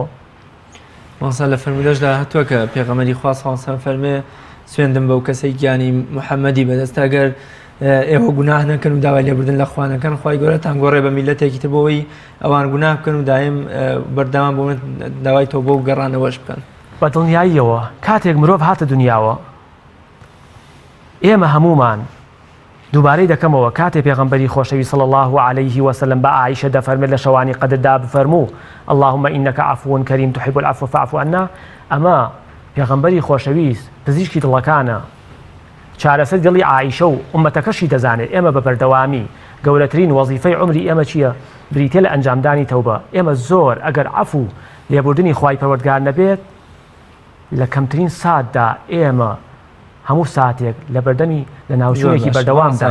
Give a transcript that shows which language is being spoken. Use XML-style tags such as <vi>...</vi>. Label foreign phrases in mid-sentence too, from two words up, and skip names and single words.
<ckb>ماسا لە فەرمودەشدا هاتووە کە پێغەمبەری خوا</ckb> <ar>صلی الله علیه و سلم</ar> <ckb>فەرمێ سوێندم بەو کەسەی گیانی محەممەدی بەدەستە گەر ئێوە گوناه نەکەن و داوای لێبوردن لە خوانەکەن خوای گەورەتان گۆڕێ بە میلەتێکی تر بۆەوەی ئەوان گوناه بکەن و دایم بەردەوام بۆ داوای تۆ بۆ و گەڕانەوەش بکەن. بە دڵنیاییەوە کاتێک مرۆڤ هاتە دنیاوە ئێمە هەمومان دووبارەی دەکەمەوە کاتێک پێغەمبەری خۆشەوی</ckb> <ar>صلی الله علیه وسلم</ar> <ckb>بە عایشە دەفەرمێت لە شەوانی قەدردا بفەرموو</ckb> <ar>اللهم إنك عفو كريم تحب العفو فاعف عنا.</ar> <ckb>ئەمە پێغەمبەری خۆشەویست پزیشکی دڵەکانە، چارەسەر دڵی عایشە و ئومەتەکەشی دەزانێت. ئێمە بە بەردەوامی گەورەترین وەزیفەی عمری ئێمە چییە؟ بریتێ لە ئەنجامدانی تەوبە. ئێمە زۆر ئەگەر عەفو لێبوردنی خوای پەروەردگار نەبێت لە کەمترین ساتدا ئێمە هەموو ساتێک لە بەردەمی لە ناوچوونێکی بەردەوامدا</ckb>